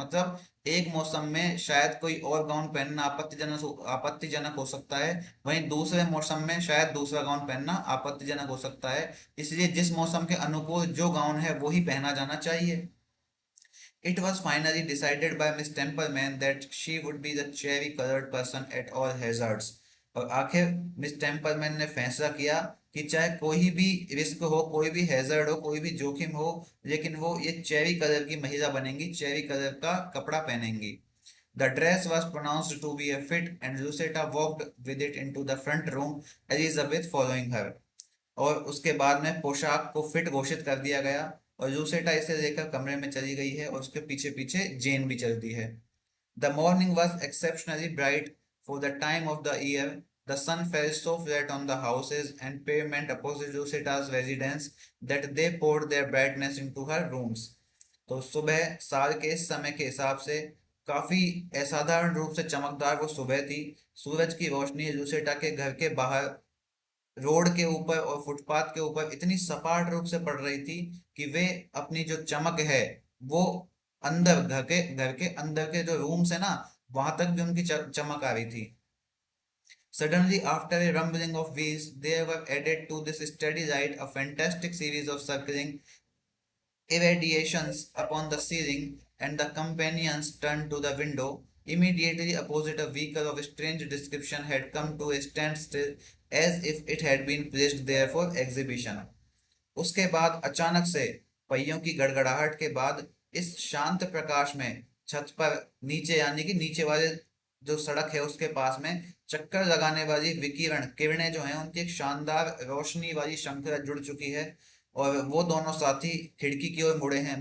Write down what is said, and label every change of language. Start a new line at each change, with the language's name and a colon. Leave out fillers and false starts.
Hindi: मतलब एक मौसम में शायद कोई और गाउन पहनना आपत्तिजनक हो सकता है, वहीं दूसरे मौसम में शायद दूसरा गाउन पहनना आपत्तिजनक हो सकता है। इसलिए जिस मौसम के अनुकूल जो गाउन है वो ही पहना जाना चाहिए।
English: It was finally decided by Miss Templeman that she would be the cherry-colored person at all hazards.
Hindi: और आखिर मिस टेम्पलमैन ने फैसला किया कि चाहे कोई भी रिस्क हो, कोई भी हैजर्ड हो, कोई भी जोखिम हो, लेकिन वो ये चेरी कलर की महिला बनेंगी, चेरी कलर का कपड़ा पहनेंगी।
English: The dress was pronounced to be a fit, and Lucetta walked with it into the front room, Elizabeth following her.
Hindi: और उसके बाद में पोशाक को फिट घोषित कर दिया गया और लूसेटा इसे लेकर कमरे में चली गई है और उसके पीछे पीछे जेन भी चलती है।
English: The morning was exceptionally bright for the time of the year. The sun fell so flat on the houses and pavement opposite Lucetta's residence that they poured their brightness into her rooms.
Hindi: तो सुबह साल के इस समय के हिसाब से काफी असाधारण रूप से चमकदार वो सुबह थी। सूरज की रोशनी लूसेटा के घर के बाहर रोड के ऊपर और फुटपाथ के ऊपर इतनी सपाट रूप से पड़ रही थी कि वे अपनी जो चमक है वो अंदर घर के अंदर के जो रूम्स है ना वहां तक भी उनकी चमक आ रही थी।
English: Suddenly, after a rumbling of wheels, there were added to this steady light a fantastic series of circling irradiations upon the ceiling, and the companions turned to the window. Immediately opposite, a vehicle of strange description had come to a standstill, as if it had been placed there for exhibition.
Hindi: उसके बाद अचानक से पहियों की गड़गड़ाहट के बाद इस शांत प्रकाश में छत पर नीचे यानी कि नीचे वाले जो सड़क है उसके पास में चक्कर लगाने वाली विकिरण किरणें जो हैं उनकी एक शानदार रोशनी वाली श्रृंखला जुड़ चुकी है और वो दोनों साथी खिड़की की ओर मुड़े हैं।